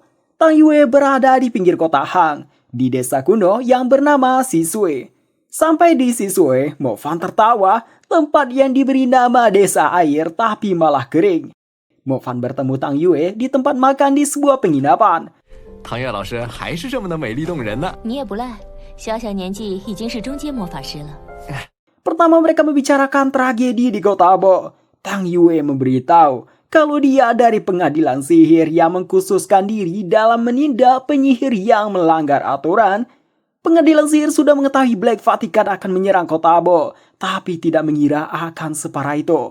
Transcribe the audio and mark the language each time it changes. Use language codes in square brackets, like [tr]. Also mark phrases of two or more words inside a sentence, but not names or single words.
[id] Tang Yue berada di pinggir kota Hang, di desa kuno yang bernama Sisui. Sampai di Sisui, Movan tertawa, tempat yang diberi nama desa air tapi malah kering. Movan bertemu Tang Yue di tempat makan di sebuah penginapan. [zh] 唐月老师还是这么的美丽动人呢。你也不赖，小小年纪已经是中阶魔法师了。 [id] Pertama mereka membicarakan tragedi di kota Bo. Tang Yue memberitahu kalau dia dari pengadilan sihir yang mengkhususkan diri dalam menindak penyihir yang melanggar aturan. Pengadilan sihir sudah mengetahui Black Vatican akan menyerang kota Bo, tapi tidak mengira akan separah itu.